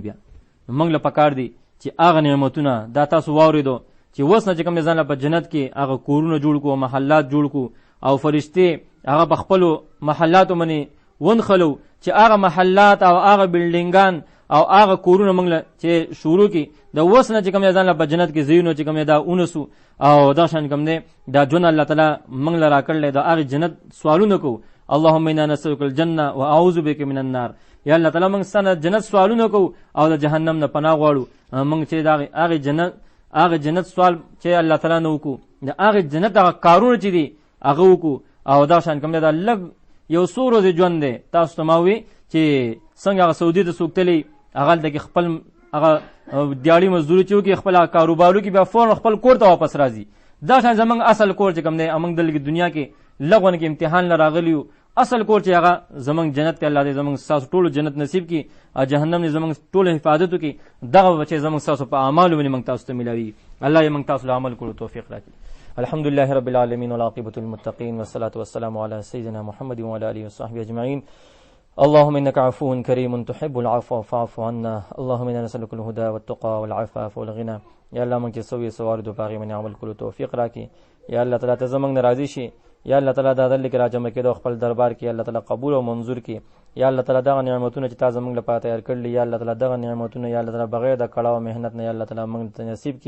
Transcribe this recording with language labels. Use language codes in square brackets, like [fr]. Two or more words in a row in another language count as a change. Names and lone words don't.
[ps] بیا موږ له پکار دی چې هغه نعمتونه دا تاسو واورېدو چې اوس نه چې کوم ځان له په جنت کې هغه کورونه جوړ کړو، محلات جوړ کړو، او فرشتې هغه په خپلو محلاتو باندې ونښلو چې هغه محلات او هغه بلډینګان او هغه کورونه موږ له چې شروع کړي د اوس نه چې کوم ځان له په جنت کې ځایونه چې کوم دا اونسو او دا شان کوم دی دا ژوند الله تعالی موږ له راکړلی د هغې جنت سوالونه کوو [ar] اللهم انا نسألك الجنه واعوذ بك من النار. [ps] یا الله تعالی موږ ستاسو جنت سوالونه کو او د جهنم نه پناه غواړو. موږ چې دا هغه جنت سوال چې الله تعالی نو کو د هغه جنت هغه کارونه چې دي هغه وکړو. او دا شان کوم دا لګ یو څو ورځې ژوند دی. تاسو ته ما وی چې څنګه هغه سعودي ته څوک تللی هغه د خپل هغه دیاړي مزدوري چې وکړي خپل کاروبارو کې بیا فورا خپل کور ته واپس راځي. دا شان زمونږ اصل کور چې کوم دی موږ دلته دنیا کې لغون کې امتحان لراغلیو اصل کور چې هغه زمونږ جنت کې الله دې زمونږ تاسو ټول جنت نصیب کړي او جهنم دې زمونږ ټول حفاظت وکړي. دغه بچي زمونږ تاسو په اعمالو باندې موږ تاسو ته ملاوي. الله یې موږ تاسو له عمل کولو توفیق راکړي. [ar] الحمد لله رب العالمين والعاقبة للمتقين والصلاة والسلام على سيدنا محمد وعلى آله وصحبه أجمعين. اللهم إنك عفو كريم تحب العفو فاعف عنا. اللهم إنا نسألك الهدى والتقى والعفاف والغنى. [ps] یا الله موږ چې سوي سوار دو باغی باندې عمل کولو توفیق راکړي. یا الله تعالی ته زمونږ ناراضي شي. یا الله تعالی دا دل کې راجمع کېدو خپل دربار کې الله تعالی قبول او منظور کړي. یا الله تعالی دا نعمتونه چې تاسو زمونږ لپاره تیار کړل یا الله تعالی دا نعمتونه یا الله تعالی بغیر د کړه او مهنت نه یا الله تعالی موږ ته نصیب کړي.